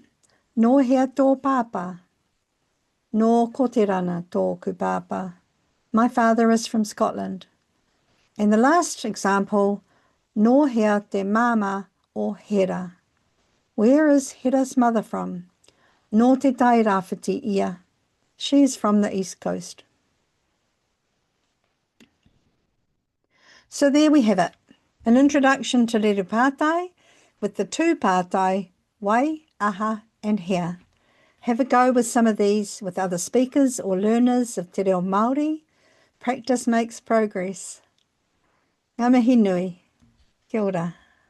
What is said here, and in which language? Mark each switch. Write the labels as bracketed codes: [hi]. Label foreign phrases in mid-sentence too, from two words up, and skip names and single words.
[mi] Nō hea tō pāpā. Nō koterana tōku pāpā. [en] My father is from Scotland. And the last example, [mi] nō hea te māma or hera. [en] Where is Hera's mother from? [mi] Nō te tai rāwhiti ia. [en] She is from the East Coast. So there we have it. An introduction to rerepātai with the [mi] tū pātai, [en] wai, aha and hea. Have a go with some of these with other speakers or learners of [mi] te reo Māori. [en] Practice makes progress. [mi] Ngā mihi nui. Kia ora.